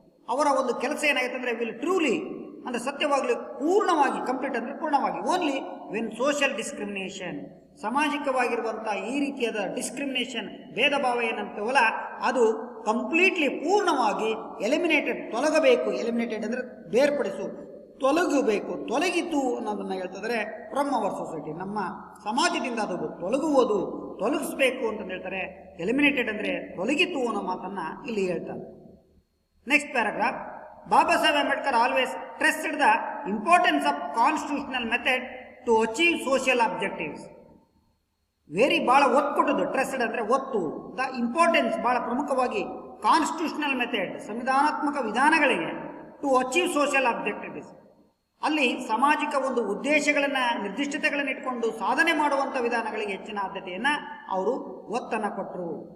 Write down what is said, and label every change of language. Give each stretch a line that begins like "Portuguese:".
Kannada: ಅವರ ಒಂದು ಕೆಲಸ ಏನಾಗುತ್ತೆ ಅಂದರೆ ವಿಲ್ ಟ್ರೂಲಿ ಅಂದರೆ ಸತ್ಯವಾಗಲಿ, ಪೂರ್ಣವಾಗಿ, ಕಂಪ್ಲೀಟ್ ಅಂದರೆ ಪೂರ್ಣವಾಗಿ,
English: only when social discrimination,
Kannada: ಸಾಮಾಜಿಕವಾಗಿರುವಂಥ ಈ ರೀತಿಯಾದ ಡಿಸ್ಕ್ರಿಮಿನೇಷನ್, ಭೇದ ಭಾವ ಏನಂತವಲ್ಲ ಅದು ಕಂಪ್ಲೀಟ್ಲಿ ಪೂರ್ಣವಾಗಿ ಎಲಿಮಿನೇಟೆಡ್, ತೊಲಗಬೇಕು. ಎಲಿಮಿನೇಟೆಡ್ ಅಂದರೆ ಬೇರ್ಪಡಿಸು, ತೊಲಗಬೇಕು, ತೊಲಗಿತು ಅನ್ನೋದನ್ನು ಹೇಳ್ತಿದ್ರೆ
English: from our society,
Kannada: ನಮ್ಮ ಸಮಾಜದಿಂದ ಅದು ತೊಲಗುವುದು, ತೊಲಗಿಸ್ಬೇಕು ಅಂತ ಹೇಳ್ತಾರೆ. ಎಲಿಮಿನೇಟೆಡ್ ಅಂದರೆ ತೊಲಗಿತು ಅನ್ನೋ ಮಾತನ್ನು ಇಲ್ಲಿ ಹೇಳ್ತಾರೆ.
English: Next paragraph. Baba Saheb Ambedkar always stressed the importance of constitutional method to achieve social objectives.
Kannada: Very ಭಾಳ ಒತ್ತು ಕೊಟ್ಟದ್ದು, ಟ್ರೆಸ್ಡ್ ಅಂದರೆ ಒತ್ತು, ದ ಇಂಪಾರ್ಟೆನ್ಸ್ ಭಾಳ ಪ್ರಮುಖವಾಗಿ ಕಾನ್ಸ್ಟಿಟ್ಯೂಷನಲ್ ಮೆಥಡ್, ಸಂವಿಧಾನಾತ್ಮಕ ವಿಧಾನಗಳಿಗೆ,
English: to achieve social objectives,
Kannada: ಅಲ್ಲಿ ಸಾಮಾಜಿಕ ಒಂದು ಉದ್ದೇಶಗಳನ್ನು, ನಿರ್ದಿಷ್ಟತೆಗಳನ್ನು ಇಟ್ಕೊಂಡು ಸಾಧನೆ ಮಾಡುವಂಥ ವಿಧಾನಗಳಿಗೆ ಹೆಚ್ಚಿನ ಆದ್ಯತೆಯನ್ನು ಅವರು ಒತ್ತನ್ನು ಕೊಟ್ಟರು.